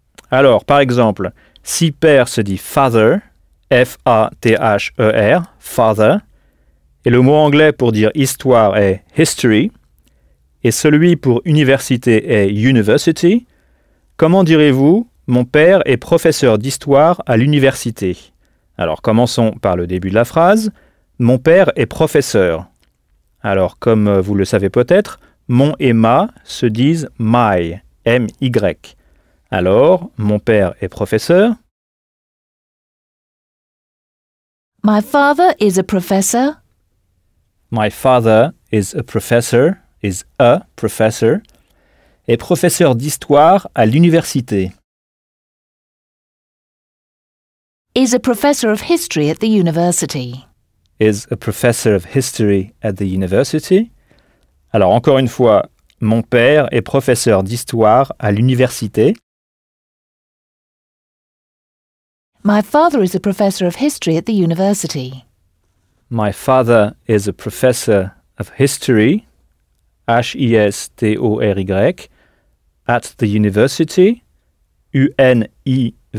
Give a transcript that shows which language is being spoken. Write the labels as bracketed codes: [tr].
[fr] Alors, par exemple, si père se dit father, F-A-T-H-E-R, father, et le mot anglais pour dire histoire est history, et celui pour université est university, comment direz-vous mon père est professeur d'histoire à l'université? Alors, commençons par le début de la phrase. Mon père est professeur. Alors, comme vous le savez peut-être, mon et ma se disent my, M-Y. Alors, mon père est professeur. [en] My father is a professor. My father is a professor, is a professor, [fr] est professeur d'histoire à l'université. [en] Is a professor of history at the university. Is a professor of history at the university. [fr] Alors, encore une fois, mon père est professeur d'histoire à l'université. [en] My father is a professor of history at the university. My father is a professor of history, H-I-S-T-O-R-Y, at the university, U-N-I-V-E-R-S-I-T-Y.